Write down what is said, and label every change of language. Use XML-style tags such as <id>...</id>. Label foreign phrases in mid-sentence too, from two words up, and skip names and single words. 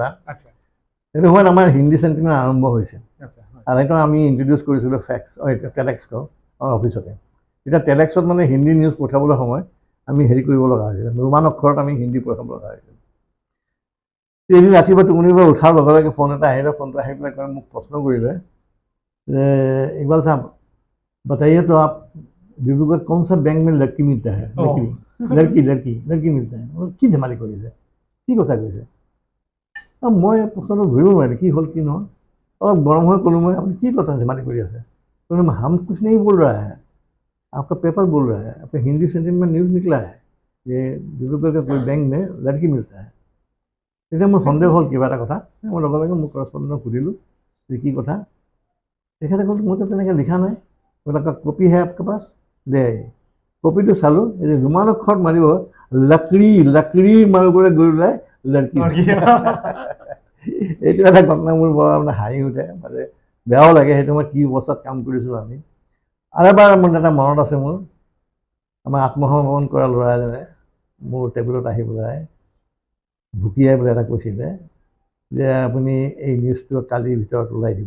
<as>সেইটো সময়ত আমাৰ হিন্দী চেণ্টিনেল আৰম্ভ হৈছে। আৰু সেইটো আমি ইণ্ট্ৰডিউচ কৰিছিলোঁ টেলেক্সক আমাৰ অফিচতে। এতিয়া টেলেক্সত মানে হিন্দী নিউজ পঠাবলৈ সময় আমি হেৰি কৰিব লগা হৈছিল, ৰোমান অক্ষৰত আমি হিন্দী পঢ়াব লগা হৈছিল। এদিন ৰাতিপুৱা টোপনিৰ পৰা উঠাৰ লগে লগে ফোন এটা আহিলে, ফোনটো আহি পেলাই কয় মোক প্ৰশ্ন কৰিলে যে ইকবাল সাহেব</as> <hi>बताइए तो आप डिब्रूगढ़ कौन सा बैंक में लड़की मिलता है, लड़की मिलता है,</hi> <as>কি ধেমালি কৰিছে, কি কথা কৈছে। মই প্ৰশ্নটো ধৰিব নোৱাৰিলোঁ কি হ'ল কি নহয়। অলপ গৰম হৈ ক'লোঁ মই, আপুনি কি কথা ধেমালি কৰি আছে।</as> <hi>हम कुछ नहीं बोल रहा है, आपका पेपर बोल रहा है, आपका हिंदी सेंटेंस में न्यूज़ निकला है ये डिब्रूगढ़ का कोई बैंक में लड़की मिलता है।</hi> <as>তেতিয়া মোৰ সন্দেহ হ'ল কিবা এটা কথা। মই লগে লগে মোৰ কৰস্পণ্ডেণ্টক সুধিলোঁ যে কি কথা। তেখেতে ক'লে মোৰ তো তেনেকৈ লিখা নাই,</as> <hi>बोला कॉपी है आपके पास, ले आइए।</hi> <as>कॉपीটো চালোঁ, এই ৰোমান অক্ষৰত মাৰিব লকড়ি মাৰিবলৈ গৈ পেলাই লড়কি। এইটো এটা ঘটনা মোৰ বৰ মানে হাঁহি উঠে, মানে বেয়াও লাগে। সেইটো মই কি অৱস্থাত কাম কৰিছিলোঁ আমি। আৰু এবাৰ মোৰ এটা মনত আছে, মোৰ আমাৰ আত্মসমৰ্পণ কৰা ল'ৰা এজনে মোৰ টেবুলত আহি পেলাই ভুকিয়াই পেলাই এটা কৈছিলে যে আপুনি এই নিউজটো কালিৰ ভিতৰত ওলাই দিব।</as>